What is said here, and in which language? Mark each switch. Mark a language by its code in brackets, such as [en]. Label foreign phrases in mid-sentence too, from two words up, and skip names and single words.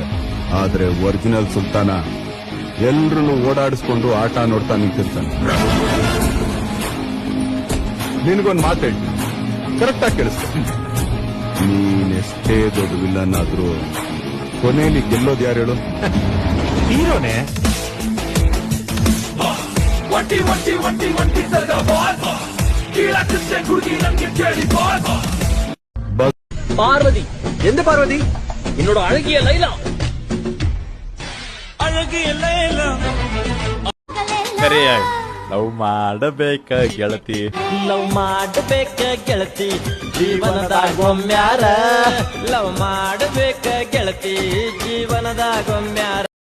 [kn] ಆದ್ರೆ ಒರಿಜಿನಲ್ ಸುಲ್ತಾನ ಎಲ್ರನ್ನೂ ಓಡಾಡಿಸ್ಕೊಂಡು ಆಟ ನೋಡ್ತಾ ನಿಂತಿರ್ತಾನೆ. ನಿನ್ಗೊಂದು ಮಾತಾಡಿ ಕರೆಕ್ಟ್ ಆಗಿ ಕೇಳಿಸ್ತೀನಿ. ನೀನೆಷ್ಟೇ ದೊಡ್ಡ ವಿಲ್ಲನ್ ಆದ್ರೂ ಕೊನೆಯಲ್ಲಿ ಗೆಲ್ಲೋದು ಯಾರು ಹೇಳು? ಹೀರೋನೇ. [ta] பார்வதி எந்த பார்வதி? என்னோட அழகிய லைலா. [kn] ಅழಗಿಯ ಲೈಲ ಕರೆಯ ಲವ್ ಮಾಡಬೇಕ ಗೆಳತಿ, ಲವ್ ಮಾಡಬೇಕ ಗೆಳತಿ ಜೀವನದಾಗೊಮ್ಮ್ಯಾರ, ಲವ್ ಮಾಡಬೇಕ ಗೆಳತಿ ಜೀವನದಾಗೊಮ್ಮ್ಯಾರ.